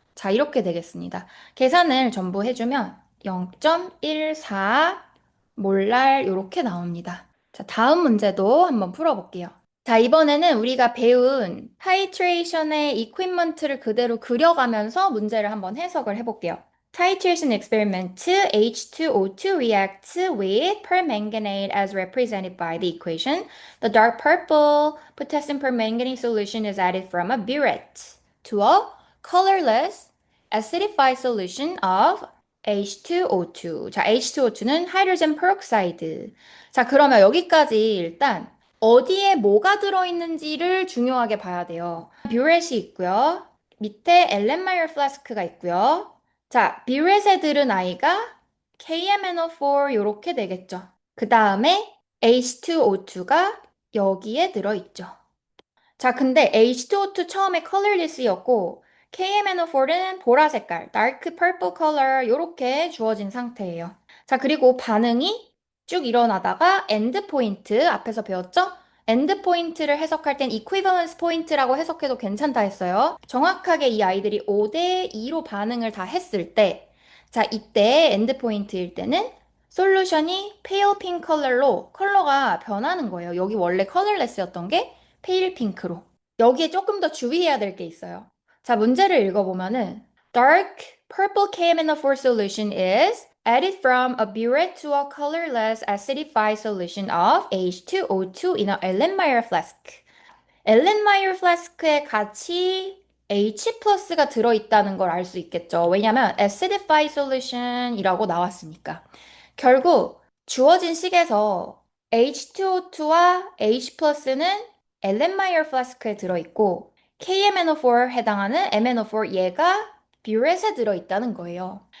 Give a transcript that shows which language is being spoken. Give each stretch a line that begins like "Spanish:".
Korean: 자, 이렇게 되겠습니다. 계산을 전부 해주면 0.14 몰랄 이렇게 나옵니다. 자, 다음 문제도 한번 풀어볼게요. 자, 이번에는 우리가 배운 타이트레이션의 이퀴먼트를 그대로 그려가면서 문제를 한번 해석을 해볼게요.
English: Titration experiment H2O2 reacts with permanganate as represented by the equation. The dark purple potassium permanganate solution is added from a burette to a colorless acidified solution of H2O2.
Korean: 자, H2O2는 하이드로젠 페록사이드. 자, 그러면 여기까지 일단 어디에 뭐가 들어있는지를 중요하게 봐야 돼요. 뷰렛이 있고요. 밑에 엘렌마이어 플라스크가 있고요. 자, 뷰렛에 들은 아이가 KMNO4 이렇게 되겠죠. 그 다음에 H2O2가 여기에 들어있죠. 자, 근데 H2O2 처음에 colorless였고 KMNO4는 보라 색깔,
English: dark purple color
Korean: 이렇게 주어진 상태예요. 자, 그리고 반응이 쭉 일어나다가 엔드 포인트 앞에서 배웠죠? 엔드 포인트를 해석할 땐 equivalence 포인트라고 해석해도 괜찮다 했어요. 정확하게 이 아이들이 5대 2로 반응을 다 했을 때, 자, 이때 엔드 포인트일 때는 솔루션이 pale pink 컬러로 컬러가 변하는 거예요. 여기 원래 컬러레스였던 게 pale pink로. 여기에 조금 더 주의해야 될 게 있어요. 자, 문제를 읽어보면은
English: dark purple KMNO4 solution is added from a burette to a colorless acidified solution of H2O2 in a Erlenmeyer flask.
Korean: 엘렌마이어 플라스크에 같이 H 플러스가 들어있다는 걸 알 수 있겠죠. 왜냐면 acidified solution이라고 나왔으니까. 결국 주어진 식에서 H2O2와 H 플러스는 엘렌마이어 플라스크에 들어있고 KMNO4 해당하는 MNO4 얘가 뷰렛에 들어있다는 거예요.